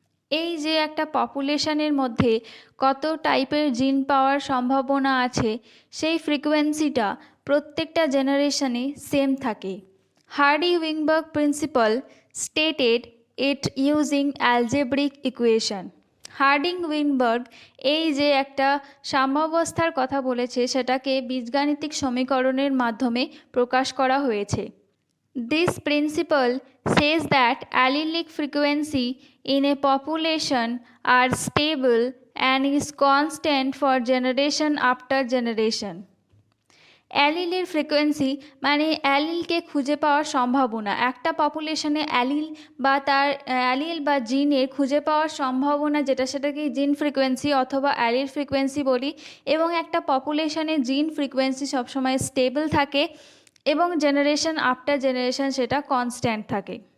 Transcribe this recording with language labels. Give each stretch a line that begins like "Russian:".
Bangla: এই যে একটা পপুলেশনের মধ্যে কত টাইপের জিন পাওয়ার সম্ভাবনা আছে, সেই ফ্রিকোয়েন্সিটা প্রত্যেকটা জেনারেশনে সেম থাকে।
English: Hardy Weinberg principle stated it using algebraic equation.
Bangla: Hardy উইংবার্গ এই যে একটা সাম্যাবস্থার কথা বলেছে, সেটাকে বীজগাণিতিক সমীকরণের মাধ্যমে প্রকাশ করা হয়েছে।
English: This principle says that allelic frequency in a population are stable and is constant for generation after generation.
Bangla: অ্যালিলের frequency মানে অ্যালিলকে খুঁজে পাওয়ার সম্ভাবনা। একটা পপুলেশনে অ্যালিল বা তার অ্যালিল বা জিনের খুঁজে পাওয়ার সম্ভাবনা যেটা, সেটাকে জিন ফ্রিকোয়েন্সি অথবা অ্যালিল ফ্রিকোয়েন্সি বলি। এবং একটা পপুলেশনে জিন ফ্রিকোয়েন্সি সবসময় স্টেবল থাকে এবং
English: generation after generation
Bangla: সেটা কনস্ট্যান্ট থাকে।